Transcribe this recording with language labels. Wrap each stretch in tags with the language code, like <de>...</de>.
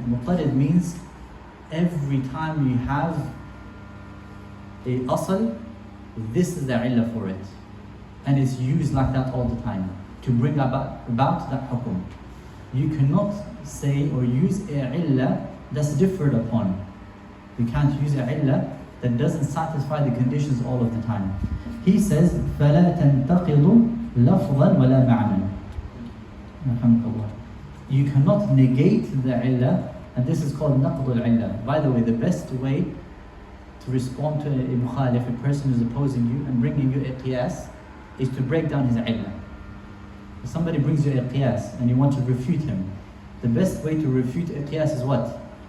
<en>Muttarid means every time you have a asl, this is the illah for it. And it's used like that all the time to bring about that hukum. You cannot say or use a illah that's differed upon. You can't use a illah that doesn't satisfy the conditions all of the time. He says,</en> <ar>فَلَا تَنْتَقِضُ لَفْظًا وَلَا مَعْنًا.</ar> <en>You cannot negate the illah, and this is called naqd al-illah. By the way, the best way to respond to a mukhalif, a person who's opposing you and bringing you a qiyas, is to break down his illah. If somebody brings you a qiyas and you want to refute him, the best way to refute a qiyas is what?</en>